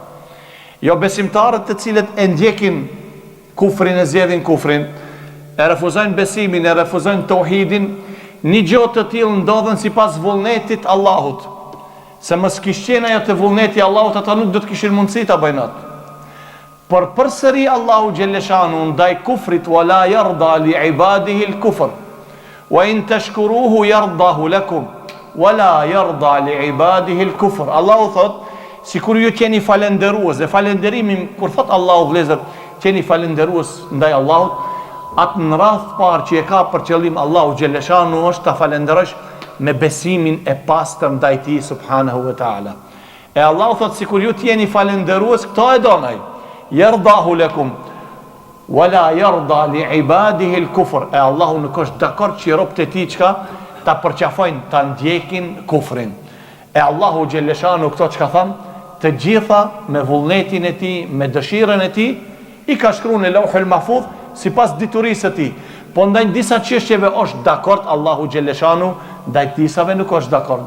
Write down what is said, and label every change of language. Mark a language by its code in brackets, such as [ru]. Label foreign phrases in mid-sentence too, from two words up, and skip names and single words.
[sq] Jo besimtarët të cilët e ndjekin kufrin, e zgjedhin kufrin, e refuzojnë besimin, e refuzojnë tauhidin, një gjë të tillë ndodhen sipas vullnetit Allahut. Se mos kishin ajo të vullneti Allahut, ata nuk do të kishin mundësi ta bëjnë atë. Por përsëri Allahu xhelleshanu ndaj kufrit, [ar] ولا يرضى لعباده الكفر وإن تشكروه يرضه لكم ولا يرضى لعباده الكفر. [sq] Allahu thot, sikur ju jeni falendërues, dhe falënderimin kur thot Allahu vëllezër, jeni falendërues ndaj Allahut, atë në radhë parë që e ka për qëllim Allahu xhelleshanu është ta falenderosh me besimin e pastër ndaj tij [ar] سبحانه وتعالى. [sq] E Allahu thot, sikur ju jeni falendërues, këto e donaj. [ar] يرضه لكم ولا يرضى لعباده الكفر. [sq] E Allahu nuk është dakord që robët e tij çka ta përqafojnë, ta ndjekin kufrin. E Allahu xhelleshanu këto çka thon, të gjitha me vullnetin e tij, me dëshirën e tij, i ka shkruar në Lauhul Mahfudh sipas diturisë së tij. Po ndaj disa çështjeve është dakord Allahu xhelleshanu, ndaj disave nuk është dakord.